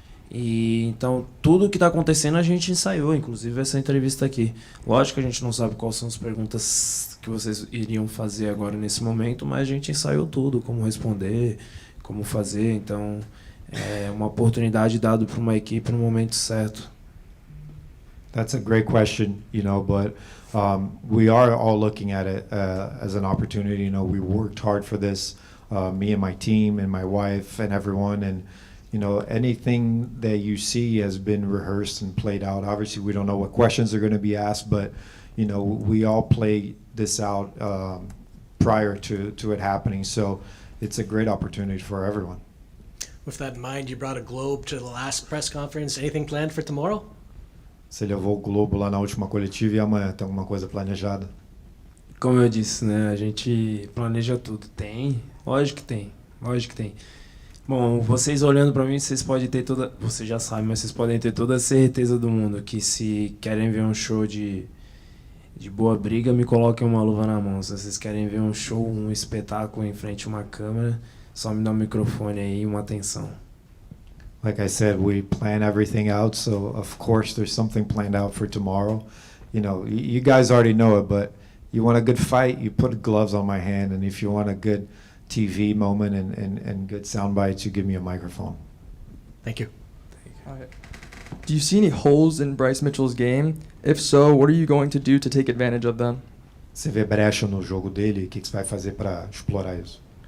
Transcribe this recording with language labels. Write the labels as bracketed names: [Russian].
[Portuguese] E então tudo que está acontecendo a gente ensaiou, inclusive essa entrevista aqui. Lógico que a gente não sabe quais são as perguntas que vocês iriam fazer agora nesse momento, mas a gente ensaiou tudo, como responder, como fazer. Então é uma oportunidade dada para uma equipe no momento certo. [English] That's a great question, you know, but we are all looking at it as an opportunity. You know, we worked hard for this, me and my team and my wife and everyone, and you know, anything that you see has been rehearsed and played out. Obviously, we don't know what questions are going to be asked, but you know, we all play this out prior to it happening. So it's a great opportunity for everyone. With that in mind, you brought a globe to the last press conference. Anything planned for tomorrow? [Portuguese] Você levou o globo lá na última coletiva e amanhã tem alguma coisa planejada? Como eu disse, né? A gente planeja tudo. Tem, lógico que tem, lógico que tem. Bom, vocês olhando pra mim, vocês podem ter toda... Você já sabe, mas vocês podem ter toda a certeza do mundo que se querem ver um show de boa briga, me coloquem uma luva na mão. Se vocês querem ver um show, um espetáculo em frente a uma câmera, só me dá um microfone aí e uma atenção. [English] Like I said, we plan everything out, so of course there's something planned out for tomorrow. You know, you guys already know it, but you want a good fight, you put gloves on my hand, and if you want a good TV moment and good sound bites, you give me a microphone. Thank you. Do you see any holes in Bryce Mitchell's game? If so, what are you going to do to take advantage of them? [Portuguese] Você vê brecha no jogo dele, o que você vai fazer para explorar isso?